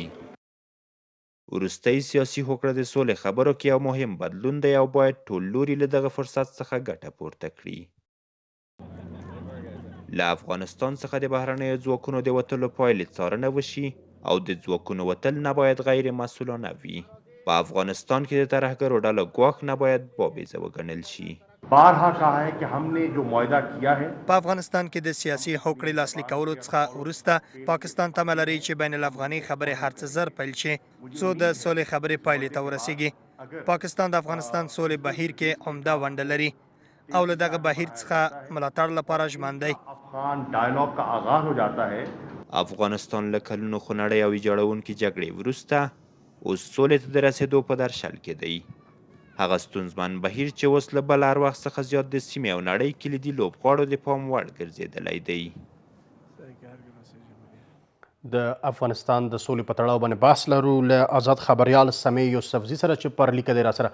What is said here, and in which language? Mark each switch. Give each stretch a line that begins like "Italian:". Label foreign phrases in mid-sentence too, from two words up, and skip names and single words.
Pashto: وروستی سیاسي هوکړه د سولې خبرو کې یو مهم بدلون دی او باید ټول لوري له دغه فرصت څخه ګټه پورته کړي. له افغانستان څخه د بهرنیو ځواکونو د وتلو پایلې څارنه وشي او د ځواکونو وتل نه باید غیر مسؤلانه وي. په افغانستان کې د ترهګرو ډلو ګواښ نه باید بابیزه وګڼل شي.
Urdu: بارها کہا ہے کہ ہم نے جو معاہدہ کیا ہے.
Pashto: په افغانستان کې د سیاسي هوکړې لاسلیک کولو څخه وروسته پاکستان تمه لري چې بین الافغاني خبرې هر څه زر پیل شي څو د سولې خبرې پایلې ته ورسیږي. پاکستان د افغانستان سولې بهیر کې عمده ونډه لري او له دغه بهیر څخه ملاتړ لپاره ژمن دی.
Urdu: افغان ډایالوګ کا آغاز ہو جاتا ہے.
Pashto: افغانستان له کلونو خونړۍ او ویجاړونکې جګړې وروسته اوس سولې ته د رسېدو په درشل کې دی. هغه ستونزمن بهیر چې اوس له بل هر وخت څخه زیات د سیمې او نړۍ کلیدي لوبغاړو د پام وړ ګرځېدلی دی. د افغانستان د سولې په تړاو باندې بحث لرو له آزاد خبریال سمیع یوسفزي سره چې پر لیکه دی راسره.